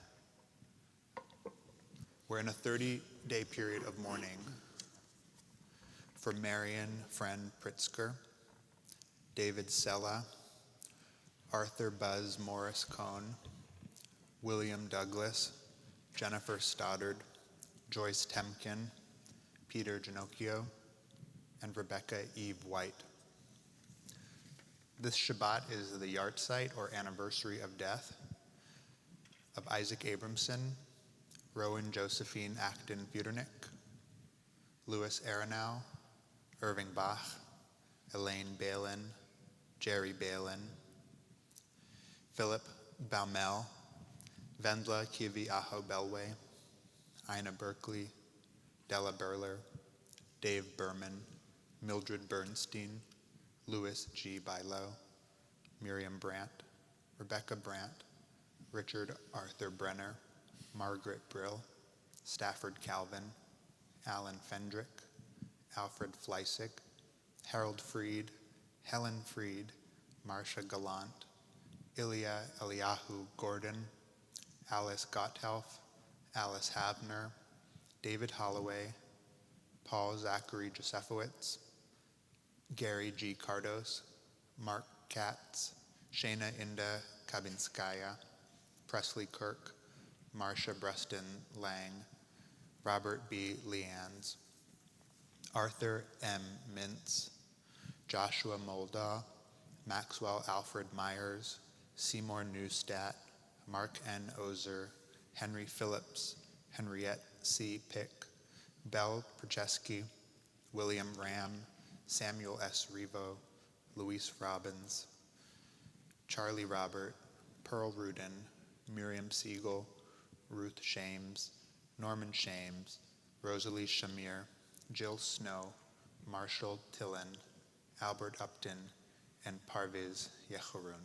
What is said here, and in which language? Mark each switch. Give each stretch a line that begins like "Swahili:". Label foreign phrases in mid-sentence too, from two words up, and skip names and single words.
English: We're in a 30-day period of mourning for Marion Friend Pritzker, David Sella, Arthur Buzz Morris Cohn, William Douglas, Jennifer Stoddard, Joyce Temkin, Peter Ginocchio, and Rebecca Eve White. This Shabbat is the yahrzeit or anniversary of death of Isaac Abramson, Rowan Josephine Acton Buternick, Louis Aronow, Irving Bach, Elaine Balin, Jerry Balin, Philip Baumel, Vendla Kivi Aho Belway, Ina Berkeley, Della Burler, Dave Berman, Mildred Bernstein, Louis G. Bilo, Miriam Brandt, Rebecca Brandt, Richard Arthur Brenner, Margaret Brill, Stafford Calvin, Alan Fendrick, Alfred Fleissig, Harold Freed, Helen Freed, Marcia Gallant, Ilya Eliyahu Gordon, Alice Gotthelf, Alice Havner, David Holloway, Paul Zachary Josefowitz, Gary G. Cardos, Mark Katz, Shana Inda Kabinskaya, Presley Kirk, Marcia Breston Lang, Robert B. Leands, Arthur M. Mintz, Joshua Moldaw, Maxwell Alfred Myers, Seymour Neustadt, Mark N. Ozer, Henry Phillips, Henriette C. Pick, Belle Procheski, William Ram, Samuel S. Revo, Luis Robbins, Charlie Robert, Pearl Rudin, Miriam Siegel, Ruth Shames, Norman Shames, Rosalie Shamir, Jill Snow, Marshall Tillen, Albert Upton, and Parviz Yechurun.